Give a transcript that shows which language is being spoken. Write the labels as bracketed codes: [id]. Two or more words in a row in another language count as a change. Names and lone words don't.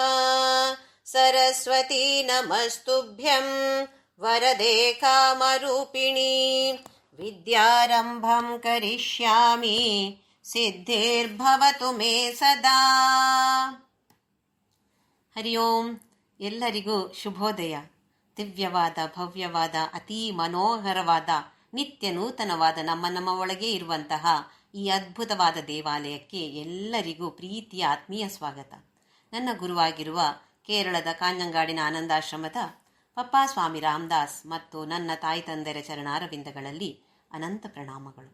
[sa] सरस्वती नमस्तुभ्यं वरदे कामरूपिणी विद्यारम्भं करिष्यामि ಸಿದ್ಧಿರ್ಭವತು ಮೇ ಸದಾ. ಹರಿ ಓಂ. [kn] ಎಲ್ಲರಿಗೂ ಶುಭೋದಯ. ದಿವ್ಯವಾದ, ಭವ್ಯವಾದ, ಅತೀ ಮನೋಹರವಾದ, ನಿತ್ಯ ನೂತನವಾದ ನಮ್ಮ ಒಳಗೆ ಇರುವಂತಹ ಈ ಅದ್ಭುತವಾದ ದೇವಾಲಯಕ್ಕೆ ಎಲ್ಲರಿಗೂ ಪ್ರೀತಿಯ ಆತ್ಮೀಯ ಸ್ವಾಗತ. ನನ್ನ ಗುರುವಾಗಿರುವ ಕೇರಳದ ಕಾಂಜಂಗಾಡಿನ ಆನಂದಾಶ್ರಮದ ಪಪ್ಪಾ ಸ್ವಾಮಿ ರಾಮದಾಸ್ ಮತ್ತು ನನ್ನ ತಾಯಿ ತಂದೆಯರ ಚರಣಾರವಿಂದಗಳಲ್ಲಿ ಅನಂತ ಪ್ರಣಾಮಗಳು.